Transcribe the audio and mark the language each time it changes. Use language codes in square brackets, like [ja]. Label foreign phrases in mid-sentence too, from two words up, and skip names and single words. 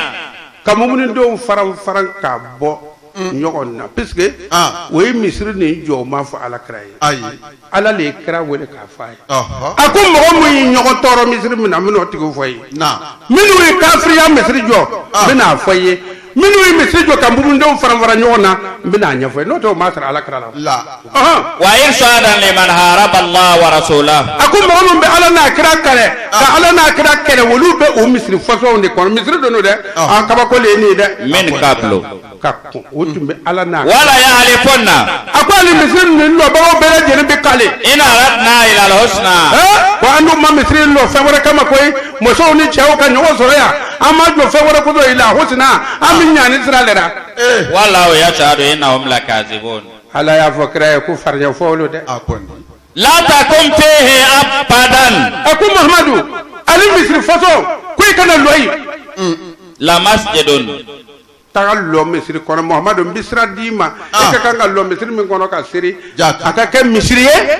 [bm] ka mumunindenw faran k'a bɔ ɲɔgɔn na puisque o ye misiri nin jɔ o ma fɔ ala kira ye ala le ye kira wele k'a fɔ a ye a ko mɔgɔ min ye ɲɔgɔn tɔɔrɔ misiri min na n bɛn'o tigiw fɔ ye minnu ye kafiriya misiri jɔ n bɛn'a fɔ ye minnu ye misiri jɔ ka mumunindenw faran ɲɔgɔn na n bɛn'a ɲɛfɔ ye n'o tɛ o ma sara ala kira la [ar] وإرصادا لمن حارب الله ورسوله [bm] a ko mɔgɔ min bɛ ala n'a kira kɛlɛ ka ala n'a kira kɛlɛ olu bɛ o misiri fɔsɔnw de kɔnɔ misiri don dɛ a kabako le ye nin ye dɛ [ar] من قبل [bm] ka kɔn o tun bɛ ala n'a [ar] وليحلفن [bm] a ko hali misiri ninnu lɔbagaw bɛɛ lajɛlen bɛ kale [ar] إن أردنا إلا الحسنى [bm] ko an dun ma misiri lɔ fɛn wɛrɛ kama koyi musow ni cɛw ka ɲɔgɔn sɔrɔ yan an ma jɔ fɛn wɛrɛ kosɔn [ar] إلا الحسنى [bm] an bɛ ɲani sira de la [ar] والله يشهد إنهم لكاذبون [bm] ala y'a fɔ kira ye ko farinya fɔ olu dɛ [ar] لا تقم فيه أبدا [bm] a ko Muhamadu ali misiri fɔsɔn ko i kana lɔ yen [ar] لمسجد [bm] taga lɔ misiri kɔnɔ Muhamadu n bɛ sira d'i ma i ka kan ka lɔ misiri min kɔnɔ ka seri a ka kɛ misiri ye